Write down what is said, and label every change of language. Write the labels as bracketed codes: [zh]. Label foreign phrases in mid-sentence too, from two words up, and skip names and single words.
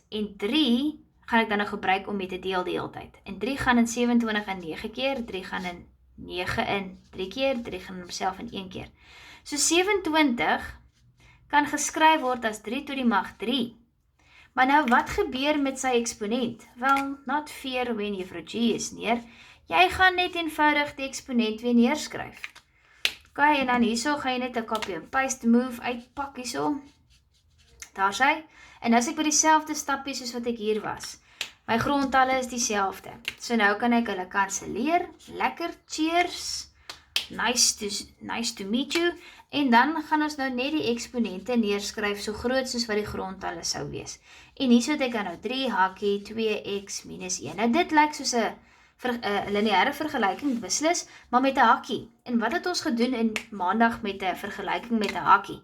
[af] En 3 gaan ek dan nou gebruik om mee te deel die hele tyd. En 3 gaan in 27 in 9 keer, 3 gaan in 9 in 3 keer, 3 gaan in homself in 1 keer. So 27 kan geskryf word as 3 tot die mag 3. Maar nou wat gebeur met sy eksponent? Wel, [en] not fear when juffrou G is neer. [af] Jy gaan net eenvoudig die eksponent weer neerskryf. OK, en dan hierso gaan jy net 'n [en] copy and paste move [af] uitpak hierso. Daar sy. En as ek by dieselfde stappies soos wat ek hier was. My grondtalle is dieselfde. So nou kan ek hulle kanselleer. Lekker, [en] cheers. Nice to meet you. [af] En dan gaan ons nou net die eksponente neerskryf so groot soos wat die grondtalle sou wees. En hier het ek nou 3 hakkie 2x minus 1. Nou dit lyk soos 'n lineêre vergelyking beslis, maar met 'n hakkie. En wat het ons gedoen in maandag met 'n vergelyking met 'n hakkie?